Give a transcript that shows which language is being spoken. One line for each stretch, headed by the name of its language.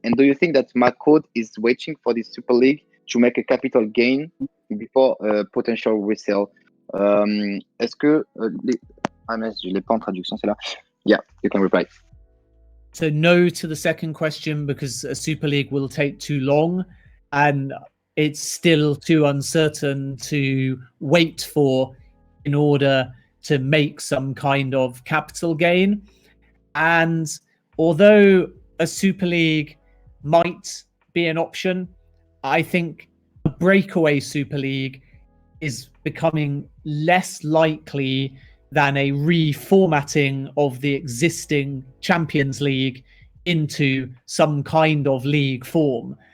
English: And do you think that Mercato is waiting for this Super League to make a capital gain before potential resale?
French: Est-ce que ah mince, je l'ai pas en traduction, c'est là.
English: Yeah, you can reply. So no to the second question because a Super League will take too long and it's still too uncertain to wait for in order to make some kind of capital gain. And although a Super League might be an option, I think a breakaway Super League is becoming less likely than a reformatting of the existing Champions League into some kind of league form.